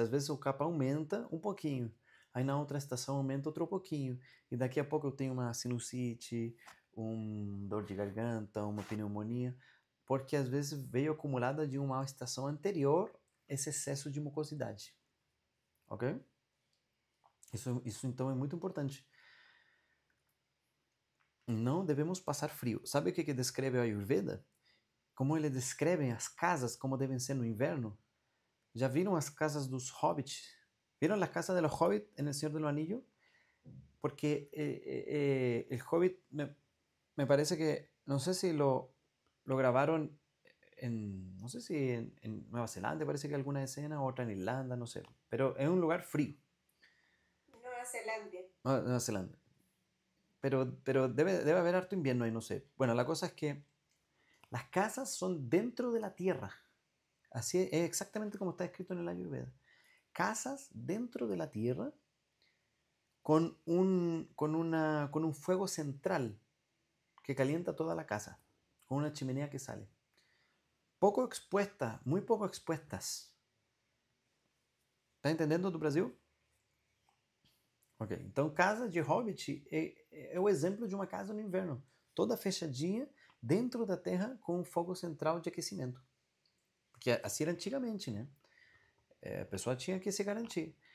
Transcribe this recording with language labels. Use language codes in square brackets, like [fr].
[pt] Às vezes o capa aumenta um pouquinho, aí na outra estação aumenta outro pouquinho, e daqui a pouco eu tenho uma sinusite, dor de garganta, uma pneumonia, porque às vezes veio acumulada de uma estação anterior esse excesso de mucosidade. Ok? Isso então é muito importante. Não devemos passar frio. Sabe o que descreve a Ayurveda? Como ele descreve as casas como devem ser no inverno? Já viram as casas dos hobbits? [es] ¿Vieron las casas de los hobbits en El Señor de los Anillos? Porque el hobbit me parece que, no sé si lo grabaron no sé si en Nueva Zelanda, parece que alguna escena, otra en Irlanda, no sé, pero es un lugar frío. Nueva Zelanda. Nueva Zelanda. Pero debe haber harto invierno ahí, no sé. Bueno, la cosa es que las casas son dentro de la tierra. Así es exactamente como está escrito en el Ayurveda. Casas dentro de la tierra con un fuego central que calienta toda la casa, con una chimenea que sale. Poco expuestas, muy poco expuestas. [pt] Tá entendendo do Brasil? Ok, então casa de hobbit é o exemplo de uma casa no inverno. Toda fechadinha, dentro da terra, com um fogo central de aquecimento. Porque assim era antigamente, né? A pessoa tinha que se garantir.